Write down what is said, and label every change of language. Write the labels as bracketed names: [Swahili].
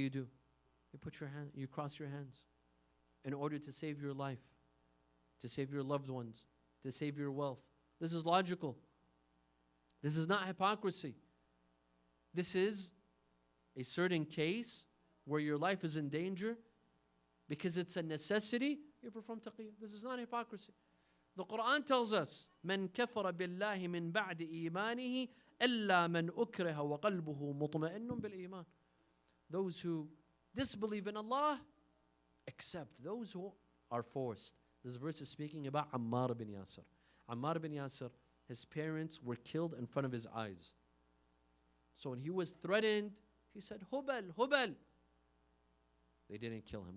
[English] You put your hand, you cross your hands in order to save your life, to save your loved ones, to save your wealth. This is logical. This is not hypocrisy. This is a certain case where your life is in danger because it's a necessity. You perform taqiyya. This is not hypocrisy. The Quran tells us, [Arabic] "من كفر بالله من بعد إيمانه إلا من أكره وقلبه مطمئن بالإيمان." [English] Those who disbelieve in Allah, except those who are forced. This verse is speaking about Ammar bin Yasir. Ammar bin Yasir, his parents were killed in front of his eyes. So when he was threatened, he said, "Hubal, Hubal." They didn't kill him.